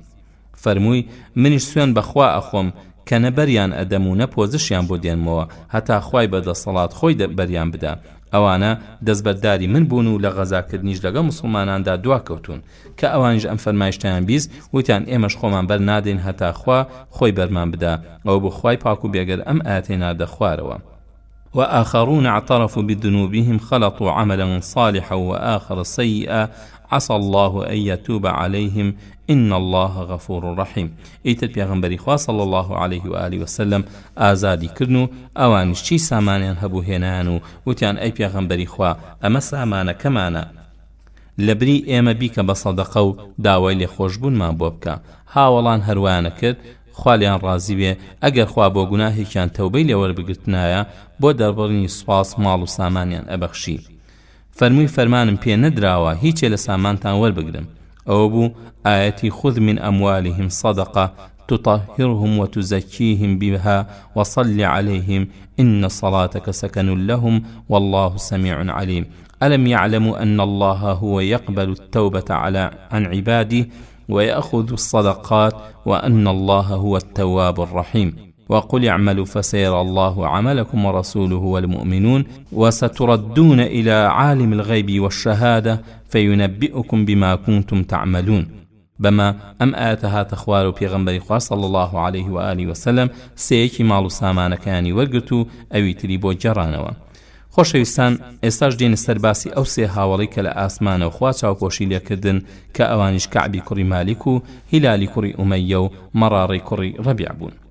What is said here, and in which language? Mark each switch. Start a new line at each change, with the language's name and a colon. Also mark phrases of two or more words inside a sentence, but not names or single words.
Central Kurdish: فەرمووی منیش سوێن بەخوا ئەخۆم کە نەبەریان ئەدەم و نەپۆزشیان بۆ دێنمەوە هەتا خوای بەدەسەڵات خۆی بەریان بدا. ئەوانە دەستبەرداری من بوون و لە غەزاکردنیش لەگەڵ مسلماناندا دواکەوتون کە ئەوانیش ئەم فەرمایشتیان بیست، وتیان ئێمەش خۆمان بەر نادەین هەتا خوا خۆی بەرمان بدا. ئەو بۆ خوای پاک و بێگەر ئەم ئاەتەی نادە خوارەوە.
Arabic: وآخرون اعترفوا بذنوبهم خلطوا عملا صالحا وآخر سيئا عسى الله أن يتوب عليهم إن الله غفور رحيم.
Central Kurdish: ئیتر پێغەمبەری خوا
Arabic: صلی الله عليه و آله وسلم
Central Kurdish: ئازادی کردن و ئەوانیش چی سامانیان هەبوو هێنان و وتیان ئەی پێغەمبەری خوا ئەمە سامانەکەمانە، لەبری ئێمە بیکە بە سەدەقە و داوای لێخۆشبوونمان بۆ بکە. هاوڵان هەروایانە کرد، خوالیان ڕازی بێ ئەگەر خوا بۆ گوناهێکیان تەوبەی لێوەربگرتنایە بۆ دەربڕینی سوپاس ماڵ و سامانیان ئەبەخشی. فەرمووی فەرمانم پێ نەدراوە هیچێ لە سامانتان وەربگرم. ئەوە بوو ئاەتی
Arabic: خذ من أموالهم صدقة تطهرهم وتزكيهم بها وصل عليهم إن صلاتك سكن لهم والله سميع عليم ألم يعلموا أن الله هو يقبل التوبة عن عباده ويأخذ الصدقات وأن الله هو التواب الرحيم وقل اعملوا فسيرى الله عملكم ورسوله والمؤمنون وستردون إلى عالم الغيب والشهادة فينبئكم بما كنتم تعملون.
Central Kurdish: بما ئەم ئاەتە هاتە خوار و پێغەمبەری خوا
Arabic: صلی الله عليه و آله وسلم
Central Kurdish: سەیەکی ماڵ و سامانەکانی وەرگرت و ئەوی تری بۆ گەڕانەوە. خۆشەویستان، ئێستاش دێنە سەر باسی ئەو سێ هاوڵی کە لە ئاسمانەوە خوا چاوپۆشی لێکردن کە ئەوانیش کەعبی کوڕی مالیک و هیلالی کوڕی ئومەیە و مەڕاڕی کوڕی ڕەبیع بوون.